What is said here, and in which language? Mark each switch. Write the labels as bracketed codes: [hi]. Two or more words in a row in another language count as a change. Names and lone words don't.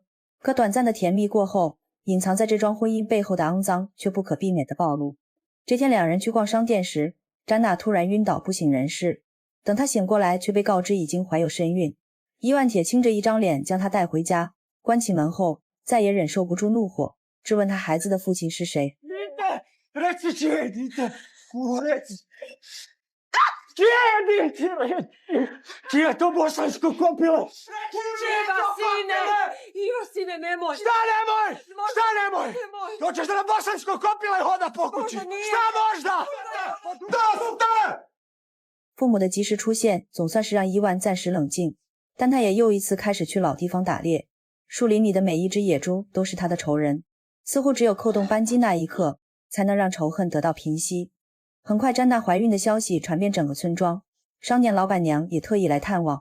[zh] 可短暂的甜蜜过后，隐藏在这桩婚姻背后的肮脏却不可避免的暴露。这天两人去逛商店时，詹娜突然晕倒不省人事，等她醒过来却被告知已经怀有身孕。伊万铁青着一张脸将她带回家，关起门后再也忍受不住怒火，质问她孩子的父亲是谁。 [hr] Čije je to bosansko kopilo? Čega, sine? Jo, sine, nemoj. Šta nemoj? Šta nemoj? Hoćeš da na bosansko kopile hoda po kući? Šta možda? Dosta! [zh] 父母的及时出现总算是让伊万暂时冷静，但他也又一次开始去老地方打猎。树林里的每一只野猪都是他的仇人，似乎只有扣动扳机那一刻，才能让仇恨得到平息。很快，詹娜怀孕的消息传遍整个村庄，商店老板娘也特意来探望。